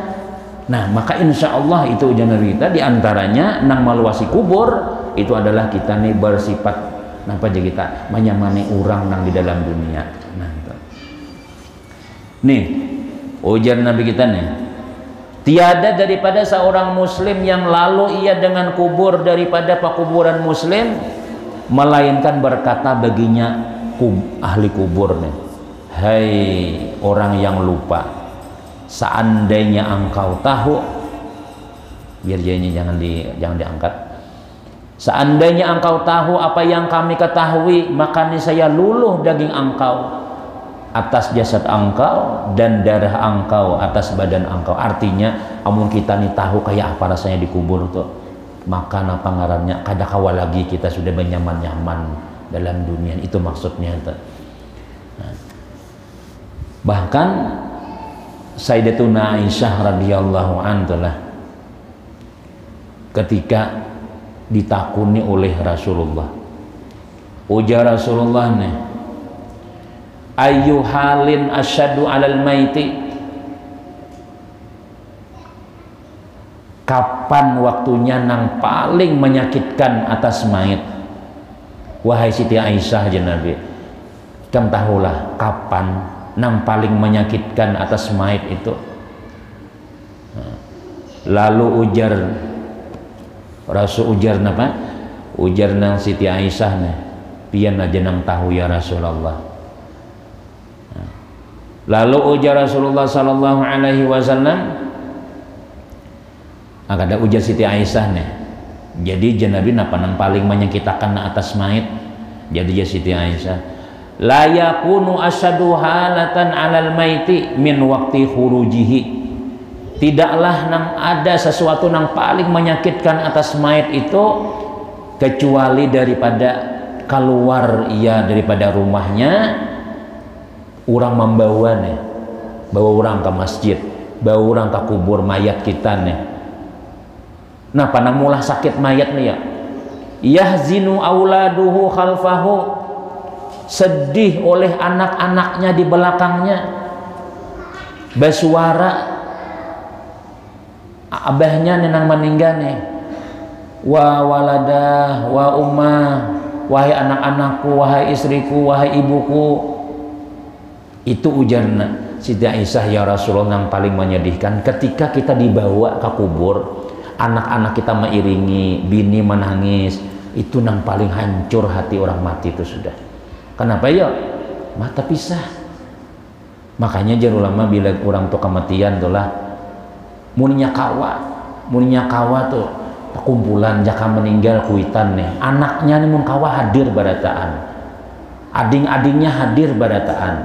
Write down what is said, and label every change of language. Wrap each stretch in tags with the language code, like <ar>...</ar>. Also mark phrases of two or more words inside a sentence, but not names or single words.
<bjn>Nah maka</bjn> <ar>insya Allah</ar> <bjn>itu jangan kita diantaranya nang meluasi kubur itu adalah kita nih bersifat apa aja kita menyamani orang nang di dalam dunia. Nah, itu. Nih, ujar Nabi kita nih, tiada daripada seorang muslim yang lalu ia dengan kubur daripada pekuburan muslim, melainkan berkata baginya ahli kubur nih, hai orang yang lupa, seandainya engkau tahu, biar jangan diangkat.</bjn> <id>Seandainya engkau tahu apa yang kami ketahui, maka niscaya luluh daging engkau atas jasad engkau dan darah engkau atas badan engkau.</id> <bjn>Artinya amun kita nih tahu kayak apa rasanya dikubur tuh, maka apa ngarannya kada kawa lagi kita sudah bernyaman-nyaman dalam dunia. Itu maksudnya tuh. Nah, bahkan Sayyidatuna Aisyah</bjn> <ar>radhiyallahu anha</ar> <bjn>ketika ditakuni oleh Rasulullah, ujar Rasulullah nih,</bjn> <ar>ayu halin asyadu alal maiti,</ar> <bjn>kapan waktunya nang paling menyakitkan atas mayit? Wahai Siti Aisyah ya Nabi, kamu tahulah kapan nang paling menyakitkan atas mayit itu. Lalu ujar Rasul, ujar napa? Ujar nang Siti Aisyah nih, pian aja nang tahu ya Rasulullah. Lalu ujar Rasulullah</bjn> <ar>sallallahu alaihi wasallam,</ar> <bjn>ada ujar Siti Aisyah nih, jadi Nabi napa nang paling menyakitkan atas mayit? Jadi ya Siti Aisyah,</bjn> <ar>la yakunu asyadu halatan alal maiti min waqti khurujihi,</ar> <bjn>tidaklah nang ada sesuatu nang paling menyakitkan atas mayit itu kecuali daripada keluar ia daripada rumahnya, orang membawa nih, bawa orang ke masjid, bawa orang ke kubur mayat kita nih. Nah panang mulah sakit mayat nih ya,</bjn> <ar>yahzinu auladuhu khalfahu,</ar> <bjn>sedih oleh anak-anaknya di belakangnya, bersuara abahnya nenang meninggal nih,</bjn> <ar>wa waladah wa ummah,</ar> <id>wahai anak-anakku, wahai istriku, wahai ibuku.</id> <bjn>Itu ujarna Siti Aisyah, ya Rasulullah, yang paling menyedihkan ketika kita dibawa ke kubur, anak-anak kita mengiringi, bini menangis, itu yang paling hancur hati orang mati itu sudah. Kenapa ya? Mata pisah. Makanya jar ulama bila orang tuh kematian tuh lah, muninya kawa tuh kumpulan jaka meninggal kuitan nih, anaknya nih mun kawa hadir barataan, ading-adingnya hadir barataan.</bjn>